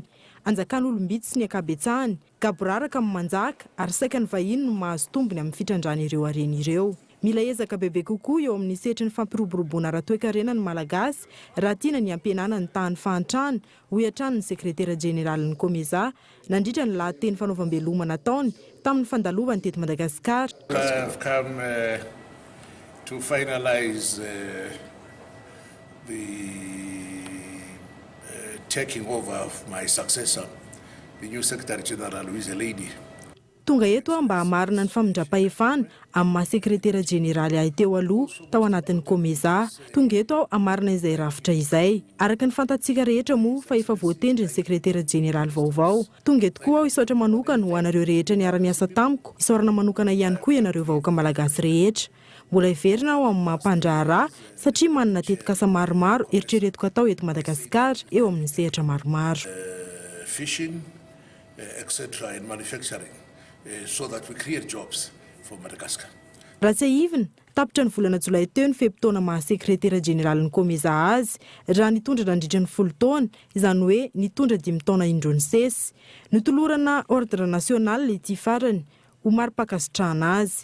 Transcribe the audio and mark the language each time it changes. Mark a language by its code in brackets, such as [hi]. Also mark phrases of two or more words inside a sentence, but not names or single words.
[mg] Anjakan'olombitsy sy ny akabetsahany, gaboraraka amin'ny manjaka ary saika ny vahiny no mahazo tombony amin'ny fitrandrana ireo harena ireo. Mila ezaka bebe kokoa eo amin'ny setry ny fampiroboroboana ara-toe-karena ny malagasy raha tiana ny ampianana ny tany fahantrano, hoy hatrany ny sekretera jeneralin'ny Komeza nandritra ny lahateny fanaovam-beloma nataony tamin'ny fandalovany teto Madagasikara. [en] I've come to finalize the taking over of my successor, the new Secretary General Louise Lady. [mg] Tonga eto mba hamarina ny famindra-pahefana amin'ny maha-sekretera jeneraly ahy teo aloha tao anatin'ny Komeza. Tonga eto hamarina izay rafitra izay. Araka ny fantatsika rehetra moa fa efa voatendry ny sekretera jeneraly vaovao. Tonga eto koa hisaotra manokana ho anareo rehetra niara-miasa tamiko, isaorana manokana ihany koa ianareo vahoaka malagasy rehetra. Mbola hiverina aho amin'ny mampandraharaha satria manana tetikasa maromaro eritreretiko atao eto Madagasikara eo amin'ny sehatra maromaro. [en] Fishing, etc. and manufacturing, so that we create jobs for Madagascar. [mg] Raha tsy ahivina, tapitra ny volana Jolay teo ny fepitaona maha-sekretera jeneralin'ny Komeza azy raha nitondra nandritra ny 10 taona, izany hoe nitondra 5 taona indrony sesy. Nitolorana [fr] ordre national [mg] le ity farany ho mari-pakasitrahana azy.